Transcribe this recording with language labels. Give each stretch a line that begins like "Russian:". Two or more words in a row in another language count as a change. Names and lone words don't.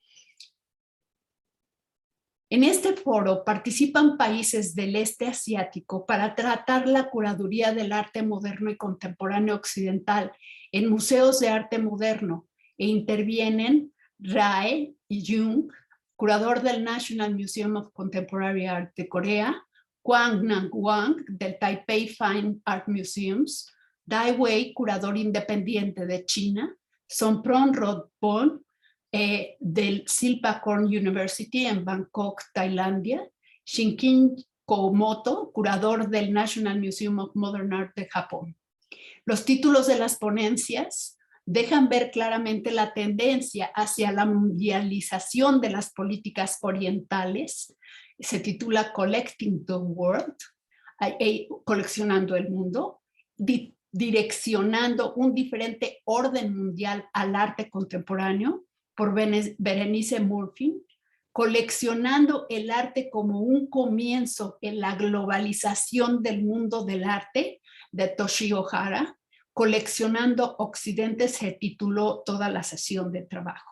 Spanish: En este foro participan países del este asiático para tratar la curaduría del arte moderno y contemporáneo occidental en museos de arte moderno, e intervienen Rae Jung, curador del National Museum of Contemporary Art de Corea, Kwang Nam Wang del Taipei Fine Art Museums, Dai Wei, curador independiente de China, Sompron Rodpon, del Silpakorn University en Bangkok, Tailandia, Shinkin Komoto, curador del National Museum of Modern Art de Japón. Los títulos de las ponencias dejan ver claramente la tendencia hacia la mundialización de las políticas orientales. Se titula Collecting the World, coleccionando el mundo, direccionando un diferente orden mundial al arte contemporáneo, por Berenice Murphy, coleccionando el arte como un comienzo en la globalización del mundo del arte, de Toshio Hara, coleccionando Occidente, se tituló toda la sesión de trabajo.